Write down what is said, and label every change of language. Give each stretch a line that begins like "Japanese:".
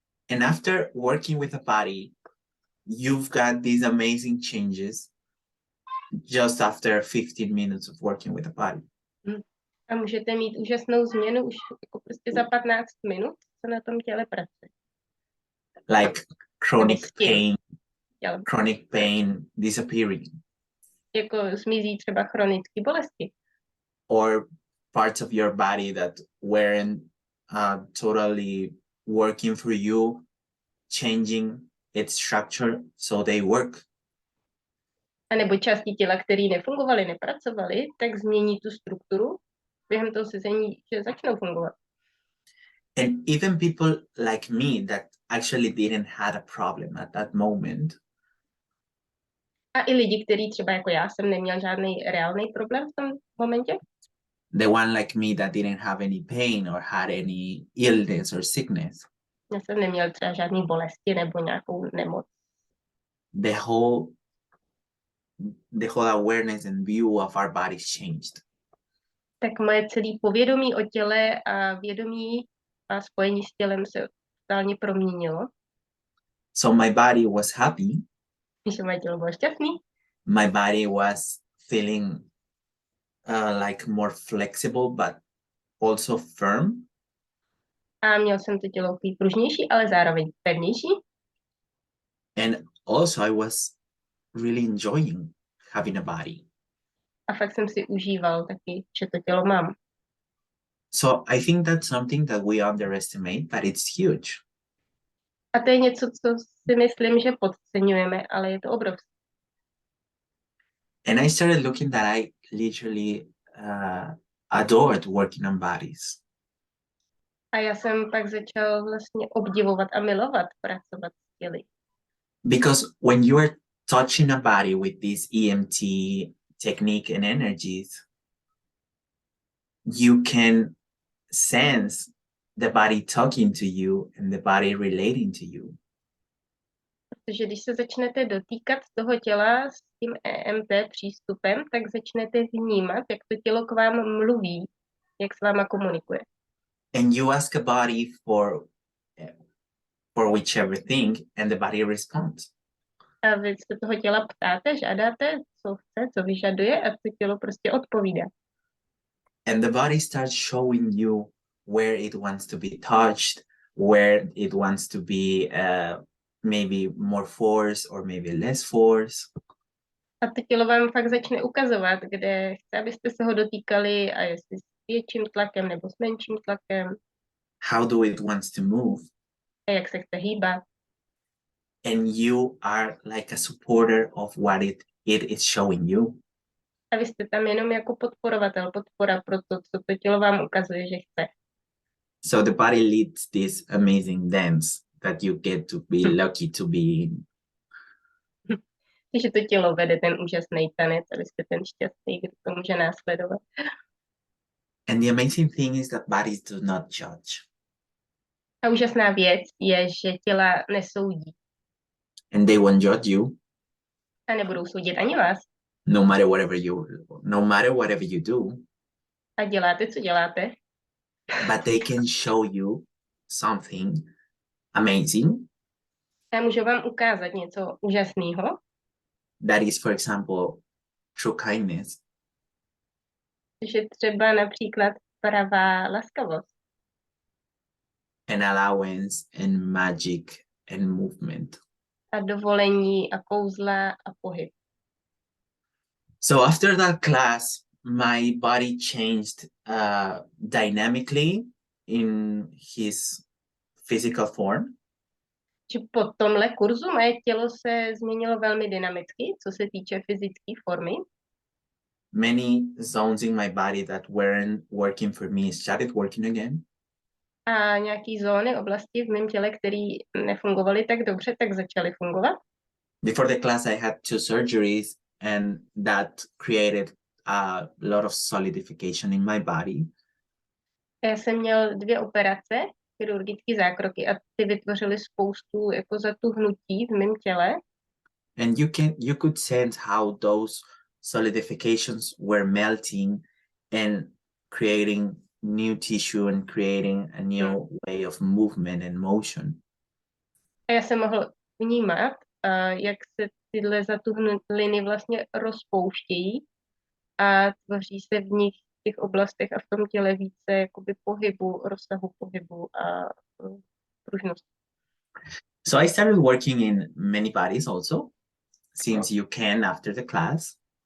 English: And after working with a body, you've got these amazing changes just after 15 minutes of working with a body.
Czech: A můžete mít úžasnou změnu už jako prostě za 15 minut, co na tom těle pracuje.
English: like
Czech: Nebo s tím tělem.
English: chronic pain disappearing,
Czech: Jako zmizí třeba chronické bolesti.
English: or parts of your body that weren't totally working for you, changing its structure so they work.
Czech: A nebo části těla, které nefungovaly, nepracovaly, tak změní tu strukturu během toho sezení, že začnou fungovat.
English: And even people like me that actually didn't have a problem at that moment,
Czech: A i lidi, kteří třeba jako já jsem neměl žádný reálný problém v tom momentě.
English: the one like me that didn't have any pain or had any illness or sickness,
Czech: Já jsem neměl třeba žádný bolesti nebo nějakou nemoc.
English: the whole awareness and view of our bodies changed.
Czech: Tak moje celé povědomí o těle a vědomí a spojení s tělem se totálně proměnilo.
English: So my body was happy.
Czech: Když moje tělo bylo šťastný,
English: My body was feeling like more flexible, but also firm.
Czech: a měl jsem to tělo takový pružnější, ale zároveň pevnější.
English: And also I was really enjoying having a body.
Czech: A fakt jsem si užíval taky, že to tělo mám.
English: So I think that's something that we underestimate, but it's huge.
Czech: A to je něco, co si myslím, že podceňujeme, ale je to obrovské.
English: And I started looking that I literally adored working on bodies.
Czech: A já jsem pak začal vlastně obdivovat a milovat pracovat s těly.
English: Because when you are touching a body with this EMT technique and energies, you can sense the body talking to you and the body relating to you.
Czech: Protože když se začnete dotýkat toho těla s tím EMT přístupem, tak začnete vnímat, jak to tělo k vám mluví, jak s váma komunikuje.
English: And you ask a body for whichever thing, and the body responds.
Czech: A vy se toho těla ptáte, žádáte, co chce, co vyžaduje a to tělo prostě odpovídá.
English: And the body starts showing you where it wants to be touched, where it wants to be maybe more force or maybe less force.
Czech: A to tělo vám fakt začne ukazovat, kde chce, abyste se ho dotýkali a jestli s větším tlakem nebo s menším tlakem.
English: How do it wants to move?
Czech: A jak se chce hýbat.
English: And you are like a supporter of what it is showing you.
Czech: A vy jste tam jenom jako podporovatel, podpora pro to, co to tělo vám ukazuje, že chce.
English: So the body leads this amazing dance that you get to be lucky to be in.
Czech: Takže to tělo vede ten úžasný tanec a vy jste ten šťastný, kdo to může následovat.
English: And the amazing thing is that bodies do not judge.
Czech: A úžasná věc je, že těla nesoudí.
English: And they won't judge you.
Czech: A nebudou soudit ani vás.
English: No matter whatever you do.
Czech: A děláte, co děláte.
English: But they can show you something amazing.
Czech: A můžu vám ukázat něco úžasného.
English: That is, for example, true kindness.
Czech: Že třeba například pravá laskavost.
English: And allowance and magic and movement.
Czech: A dovolení a kouzla a pohyb.
English: So after that class, my body changed dynamically in his physical form.
Czech: Že po tomhle kurzu moje tělo se změnilo velmi dynamicky, co se týče fyzické formy.
English: Many zones in my body that weren't working for me started working again.
Czech: A nějaký zóny, oblasti v mém těle, které nefungovaly tak dobře, tak začaly fungovat.
English: Before the class, I had 2 surgeries, and that created a lot of solidification in my body.
Czech: Já jsem měl 2 operace, chirurgické zákroky, a ty vytvořily spoustu jako zatuhnutí v mém těle.
English: And you could sense how those solidifications were melting and creating new tissue and creating a new way of movement and motion.
Czech: A já jsem mohl vnímat, jak se tyhle zatuhnuliny vlastně rozpouštějí a tvoří se v nich těch oblastech a v tom těle více jakoby pohybu, rozsahu pohybu a pružnosti.
English: So I started working in many bodies also, since you can after the class.